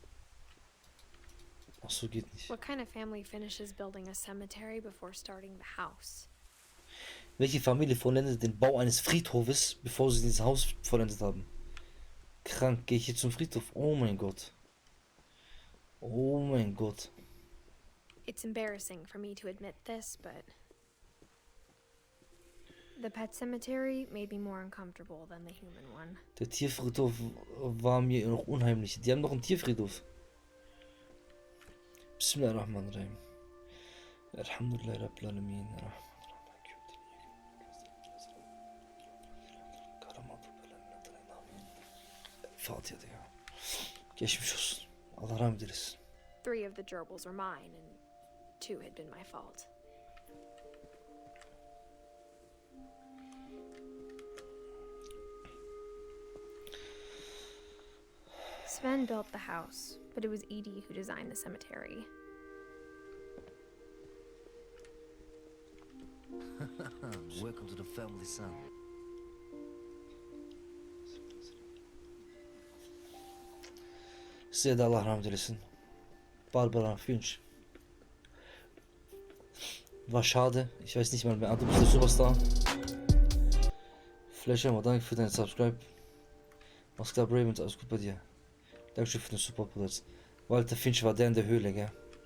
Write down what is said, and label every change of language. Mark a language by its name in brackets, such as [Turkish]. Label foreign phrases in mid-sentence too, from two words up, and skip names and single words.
[German] Ach so, geht nicht. Welche Familie vollendet den Bau eines Friedhofes, bevor sie dieses Haus vollendet haben? Krank. Gehe ich jetzt zum Friedhof? Oh mein Gott. Oh mein Gott. [English] It's embarrassing for me to admit this, but the pet cemetery made me more uncomfortable than the human one. [German] Der Tierfriedhof war mir noch unheimlich. Die haben noch einen Tierfriedhof. [Arabic] بسم الله الرحمن الرحيم الحمد لله رب العالمين. [German] Fahrt hier, Digga. [Turkish] Geçmiş olsun. Allah rahmet eylesin. [English] 3 of the gerbils were mine, and 2 had been my fault. Sven built the house, but it was Edie who designed the cemetery. Welcome to the family, son. [Turkish] Size de Allah rahmet eylesin. [German] Barbara Finch. War schade. Ich weiß nicht mal mehr. Du bist der Superstar. Flasher, danke für deinen Subscribe. Was klar, Ravens, alles gut bei dir. Dankeschön für den Superplatz. Walter Finch war der in der Höhle, gell?